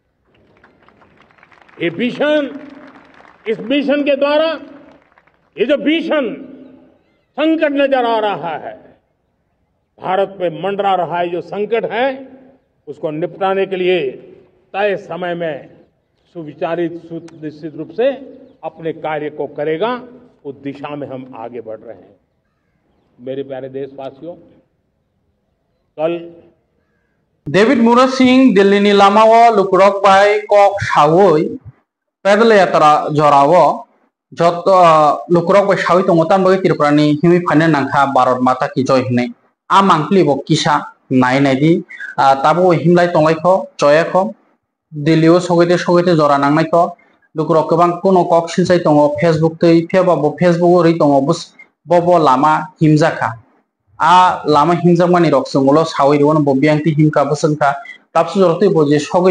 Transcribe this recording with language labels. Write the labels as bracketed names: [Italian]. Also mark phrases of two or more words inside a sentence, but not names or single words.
[Hindi] ये मिशन, इस मिशन के द्वारा ये जो भीषण संकट नजर आ रहा है, भारत पे मंडरा रहा है जो संकट है, उसको निपटाने के लिए तय समय में सुविचारित सुनिश्चित रूप से अपने कार्य को करेगा। उस दिशा में हम आगे बढ़ रहे हैं। मेरे प्यारे देशवासियों, कल [Kok Borok] डेविड मुरा सिंह दिल्ली नि लामाओ लुकुरक बाय कक सावै पैदल यात्रा जराओ जत लुकुरक बाय सावै तंगतान बगे त्रिपुरानि हिमि फाइने नांखा [Hindi] भारत माता की जय [Kok Borok] हिने आ मांगली बो किसा नाय नायदि ताबो हिमलाय तंलायखो जयाखो दिल्लीओ सगैते जरा नांनायखो लुकुरक गोबां कोनो कक सिलसाय दङ फेसबुक तै फेबाबो फेसबुक ओरै दङ बबो लामा हिमजाखा आ लामा हिमजा मानी रक्संगलो सावै रोन बबियांति हिमका बसनका तापसु जरते बजे सगै